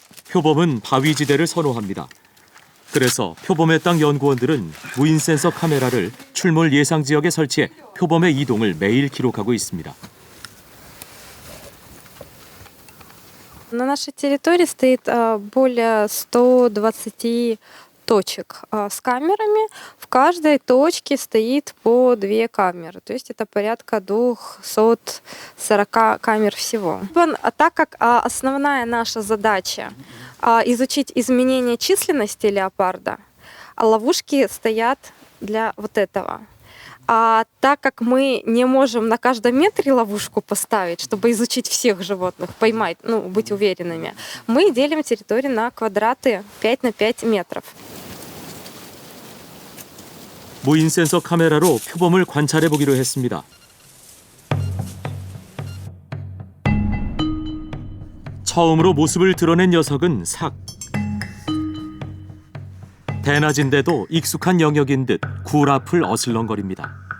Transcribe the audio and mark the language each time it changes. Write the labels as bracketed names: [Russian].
[Korean] 표범은 바위지대를 선호합니다. 그래서 표범의 땅 연구원들은 무인 센서 카메라를 출몰 예상 지역에 설치해 표범의 이동을 매일 기록하고 있습니다. [Russian] На нашей территории стоит более 120 точек с камерами. В каждой точке стоит по 2 камеры. То есть это порядка 240 камер всего. Так как основная наша задача изучить изменение численности леопарда, ловушки стоят для вот этого. А так как мы не можем на каждом метре ловушку поставить, чтобы изучить всех животных, поймать, быть уверенными, мы делим территорию на квадраты 5 на 5 метров. [Korean] 무인 센서 카메라로 표범을 관찰해 보기로 했습니다. 처음으로 모습을 드러낸 녀석은 삭. 대낮인데도 익숙한 영역인 듯 굴 앞을 어슬렁거립니다.